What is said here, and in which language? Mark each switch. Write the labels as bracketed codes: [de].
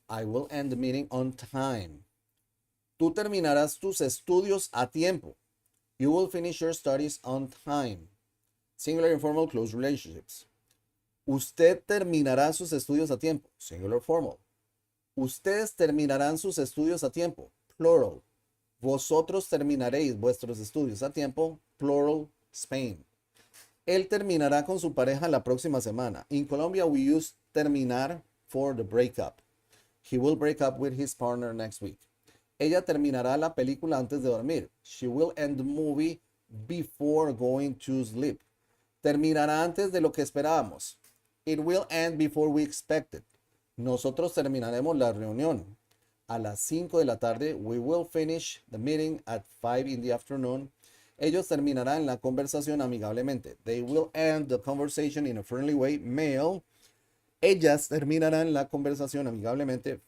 [en] I will end the meeting on time. [es] Tú terminarás tus estudios a tiempo. [en] You will finish your studies on time. Singular, informal, close relationships. [es] Usted terminará sus estudios a tiempo. [en] Singular, formal. [es] Ustedes terminarán sus estudios a tiempo. [en] Plural. [es] Vosotros terminaréis vuestros estudios a tiempo. [en] Plural, Spain. [es] Él terminará con su pareja la próxima semana. [en] In Colombia, we use terminar for the breakup. He will break up with his partner next week. [es] Ella terminará la película antes de dormir. [en] She will end the movie before going to sleep. [es] Terminará antes de lo que esperábamos. [en] It will end before we expected. [es] Nosotros terminaremos la reunión a las 5 de la tarde. [en] We will finish the meeting at 5 in the afternoon. [es] Ellos terminarán la conversación amigablemente. [en] They will end the conversation in a friendly way. Male. [es] Ellas terminarán la conversación amigablemente.